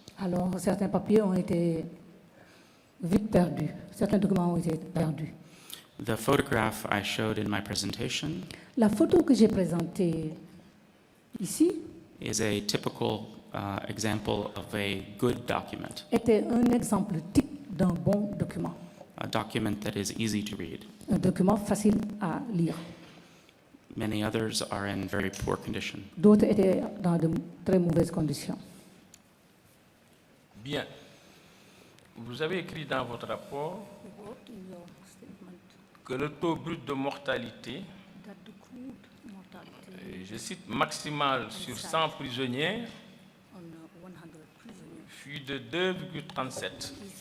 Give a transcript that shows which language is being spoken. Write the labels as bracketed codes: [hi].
[fr] Alors certains papiers ont été vite perdus, certains documents ont été perdus. [en] The photograph I showed in my presentation [fr] La photo que j'ai présentée ici [en] is a typical example of a good document, [fr] était un exemple type d'un bon document, [en] a document that is easy to read. [fr] un document facile à lire. [en] Many others are in very poor condition. [fr] D'autres étaient dans de très mauvaises conditions. Bien. Vous avez écrit dans votre rapport que le taux brut de mortalité, je cite, maximal sur 100 prisonniers fut de 2,37